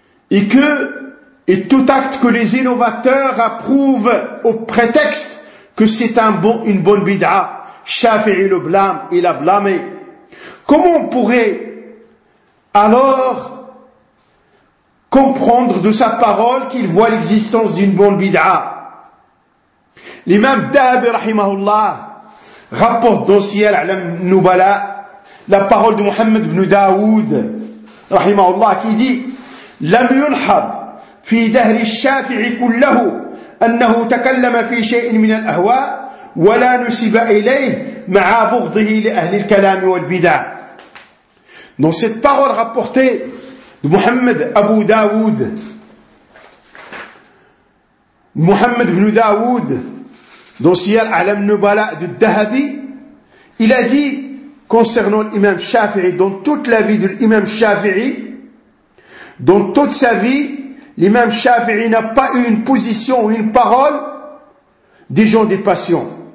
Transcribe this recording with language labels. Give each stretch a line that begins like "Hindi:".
French: Et tout acte que les innovateurs approuvent au prétexte que c'est une bonne bid'a, Shafi'i le blâme, il a blâmé. Comment on pourrait alors comprendre de sa parole qu'il voit l'existence d'une bonne bid'a? L'imam Dhahabi rahimahullah rapporte dans Siyar al-A'lam Nubala la parole de Mohammed ibn Daoud rahimahullah qui dit
Arabic: لم ينحب في دهر الشافعي كله أنه تكلم في شيء من الأهواء ولا نسب إليه مع بغضه لأهل الكلام والبدع.
French: Dans cette parole rapportée de Mohammed Abu Daoud, Mohammed ibn Daoud, dans Siyar al-A'lam Nubala de Dahabi, il a dit concernant l'imam Shafi'i, dans toute la vie de l'imam Shafi'i, dans toute sa vie, l'imam Shafi'i n'a pas eu une position ou une parole des gens des passions.